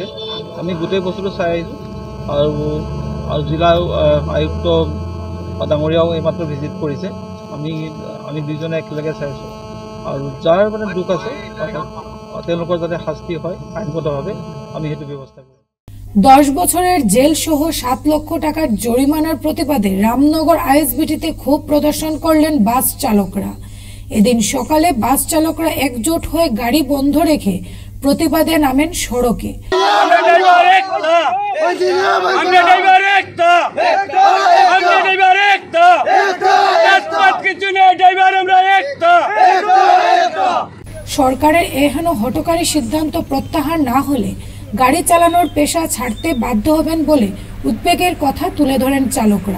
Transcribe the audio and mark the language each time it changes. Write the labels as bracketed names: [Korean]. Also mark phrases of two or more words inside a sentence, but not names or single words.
[Assamese] আমি গোটেই বস্তুটো চাই আহিছোঁ, আৰু জিলা আয়ুক্ত ডাঙৰীয়াও এইমাত্ৰ ভিজিট কৰিছে। আমি 2জনে একেলগে চাইছোঁ, আৰু যাৰ মানে দুখ আছে তেওঁলোকৰ যাতে শাস্তি হয় আইনগতভাৱে, আমি সেইটো ব্যৱস্থা কৰিম। [Bangla] 10 বছরের জেল সহ 7 লক্ষ টাকার জরিমানার প্রতিবাদে রামনগর আইএসবিটিতে ক্ষোভ প্রদর্শন করলেন বাস চালকরা। এদিন সকালে বাস চালকরা একজোট হয়ে গাড়ি বন্ধ রেখে প্রতিবাদে নামেন সড়কে। সরকারের এহেন হঠকারী সিদ্ধান্ত প্রত্যাহার না হলে গাড়ি চালানোর পেশা ছাড়তে বাধ্য হবেন বলে উদ্বেগের কথা তুলে ধরেন চালকরা।